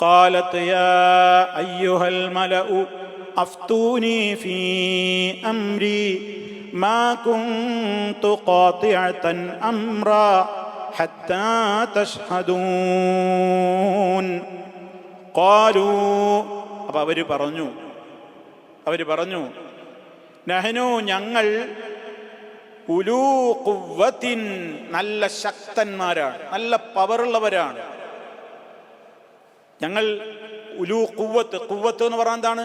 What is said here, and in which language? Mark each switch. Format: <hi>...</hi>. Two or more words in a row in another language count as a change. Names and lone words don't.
<ar>قالت يا أيها الملأ أفتوني في أمري ما كنت قاطعة أمرا حتى تشهدون قالوا</ar> <ml>അപ്പോൾ അവർ പറഞ്ഞു</ml> <ar>നഹ്നു ഞങ്ങൾ أولو قوة</ar> <ml>നല്ല ശക്തന്മാരാണ്, നല്ല പവറുള്ളവരാണ്. ഞങ്ങൾ</ml> <ar>أولو قوة,</ar> <ml>ഖുവ്വത്ത് എന്ന് പറഞ്ഞാൽ എന്താണ്?</ml>